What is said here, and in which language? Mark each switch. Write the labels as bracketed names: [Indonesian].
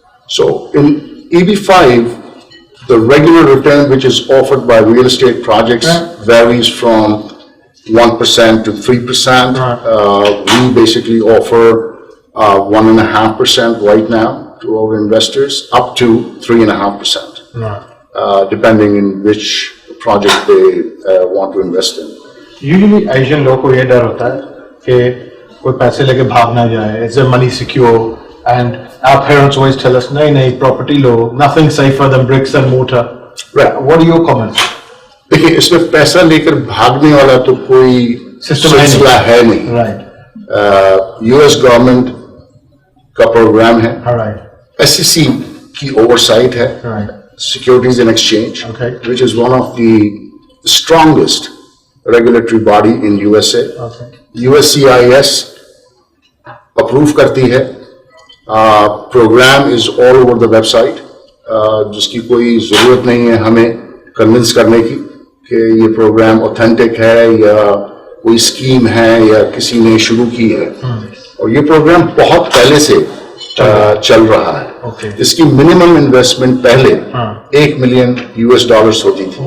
[English] So in EB5, the regular return which is offered by real estate projects varies from 1% to 3%. We basically offer 1.5% right now to our investors, up to 3.5%, depending in which project they want to invest in. Usually Asian [Hindi] लोगों को ये डर होता है कि कोई पैसे लेके भाग ना जाए. [English] Is their money secure? And our parents always tell us, [Hindi] नहीं, [English] property [Hindi] low, [English] nothing safer than bricks and mortar. Right. What are your comments? [Hindi] देखिए, इसमें पैसा लेकर भागने वाला तो कोई सिलसिला है नहीं. [English] Right. [Hindi] US गवर्नमेंट का प्रोग्राम है. [English] All right. [Hindi] SEC की ओवरसाइट है. [English] Right. Securities and Exchange, Okay. which is one of the strongest regulatory body in USA. Okay. [Hindi] USCIS approve करती है. [English] Program is all over the website. [Hindi] जिसकी कोई जरूरत नहीं है हमें कन्विंस करने की कि ये प्रोग्राम ऑथेंटिक है या कोई स्कीम है या किसी ने शुरू की है. और ये प्रोग्राम बहुत पहले से चल रहा है. [English] Okay. [Hindi] इसकी मिनिमम इन्वेस्टमेंट पहले $1 million होती थी.